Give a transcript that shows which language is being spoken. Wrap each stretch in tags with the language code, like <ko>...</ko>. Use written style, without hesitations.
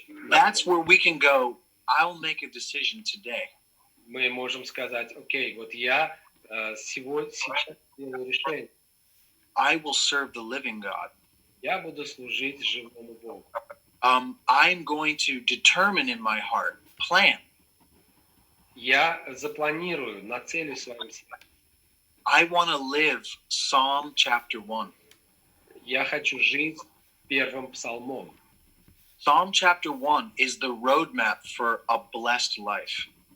<en>That's where we can go, I'll make a decision today.</en> <ru>Мы можем сказать, окей, вот я сейчас делаю решение.</ru> <en>I will serve the living God.</en> <ru>Я буду служить живому Богу.</ru> <en>I'm going to determine in my heart, plan.</en> <ru>Я запланирую, нацелю в своем сердце.</ru> <en>I want to live Psalm chapter 1.</en> <ru>Я хочу жить первым псалмом.</ru> <en>Psalm chapter 1 is the roadmap for a blessed life.</en>